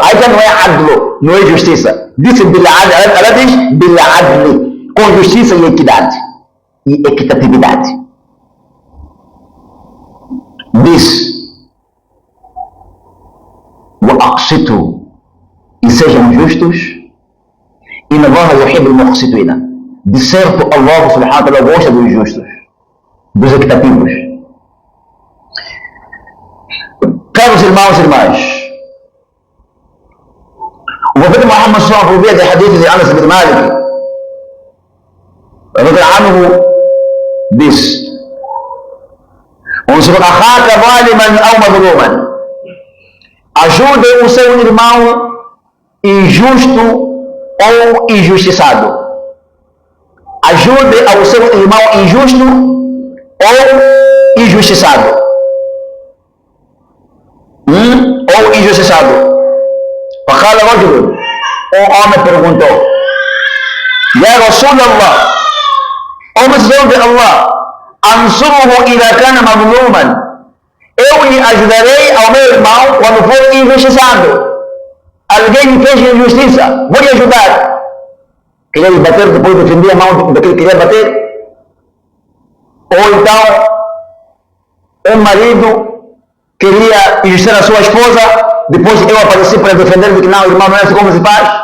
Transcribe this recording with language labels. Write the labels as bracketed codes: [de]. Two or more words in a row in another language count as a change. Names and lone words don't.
[pt] Aí já não é adlo, não é justiça. Disse bil'adl, ela diz bil'adl. Com justiça e equidade. E equitatividade. [ar] Diz. وَأَقْسِطُوا. [pt] E sejam justos. [ar] إِنَّ اللَّهَ يُحِبُّ الْمُقْسِطِينَ. [pt] De certo, [ar] الله سبحانه وتعالى [pt] gosta dos justos. Dos equitativos. Caros irmãos e irmãs, o profeta Muhammad [ar] صلى الله عليه وسلم, [pt] por via de hadith de Anas bin Malik, radiyallahu diz: [ar] "انصر أخاك ظالما أو مظلوما." [pt] Ajude o seu irmão injusto ou injustiçado. Ajude ao seu irmão injusto ou injustiçado. Ou injustiçado. [ar] فقال رجل, [pt] o homem perguntou: [ar] يا رسول الله, [pt] ó mensageiro de Allah, [ar] أنصره إذا كان مظلوما, [pt] eu lhe ajudarei ao meu irmão quando for injustiçado. Alguém me fez injustiça, vou lhe ajudar. Queria lhe bater, depois defender a mão daquele que queria bater. Ou então, um marido queria injustiçar a sua esposa, depois eu apareci para defender que não, irmão, não é assim como se faz.